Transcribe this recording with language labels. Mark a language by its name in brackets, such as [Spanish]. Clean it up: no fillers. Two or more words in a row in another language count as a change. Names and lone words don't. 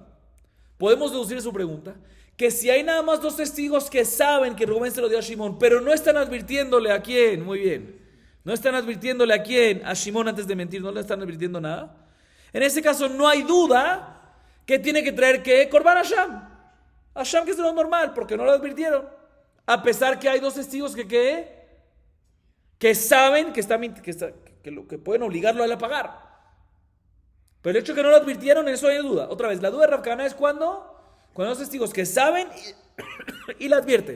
[Spanish] Podemos deducir de su pregunta que si hay nada más 2 testigos que saben que Rubén se lo dio a Shimón, pero no están advirtiéndole a quién, muy bien, no están advirtiéndole a quién, a Shimón antes de mentir, no le están advirtiendo nada. En ese caso no hay duda que tiene que traer ¿qué? [Hebrew] קרבן אשם. [Spanish] Hashem que es lo normal, porque no lo advirtieron. A pesar que hay 2 testigos que saben que pueden obligarlo a él a pagar. Pero el hecho de que no lo advirtieron, en eso hay duda. Otra vez, la duda de Rav Kahana es cuando hay 2 testigos que saben y la advierten.